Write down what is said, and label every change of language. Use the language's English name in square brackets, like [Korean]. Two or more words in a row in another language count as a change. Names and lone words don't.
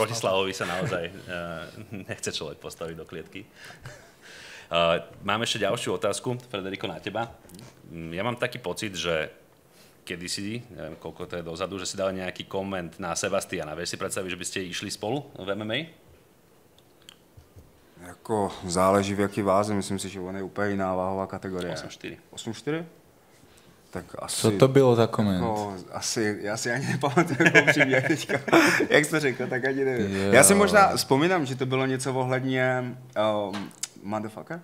[Slovak] Proti Slavovi sa naozaj nechce človek postaviť do klietky. Mám ešte ďalšiu otázku, Frederiko, na teba. Ja mám taký pocit, že kedysi, neviem koľko to je dozadu, že si dal nejaký koment na Sebastiana. Vieš si predstaviť, že by ste išli spolu v MMA? [Czech] Jako záleží v jaký váze, myslím si, že on je úplně jiná váhová kategorie. 8-4. 8-4? Tak asi... Co to bylo za koment? Jako, já si ani nepamatuju, jako upřímně teďka. Jak jsi to řekl, tak ani nevím. Jo. Já si možná vzpomínám, že to bylo něco ohledně motherfucker?